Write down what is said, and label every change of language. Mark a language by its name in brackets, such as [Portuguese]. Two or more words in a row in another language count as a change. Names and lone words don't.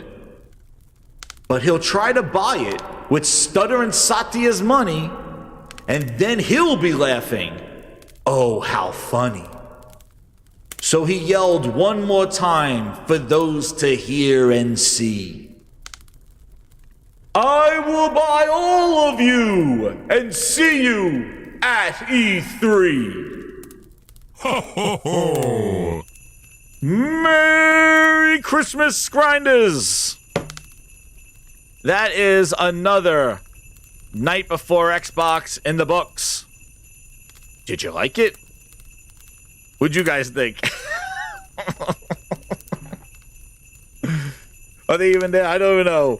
[English] But he'll try to buy it with stuttering Satya's money, and then he'll be laughing. Oh, how funny. So he yelled one more time for those to hear and see. I will buy all of you and see you at E3. Ho, ho, ho. Merry Christmas, Grinders! That is another Night Before Xbox in the books. Did you like it? What'd you guys think? Are they even there? I don't even know.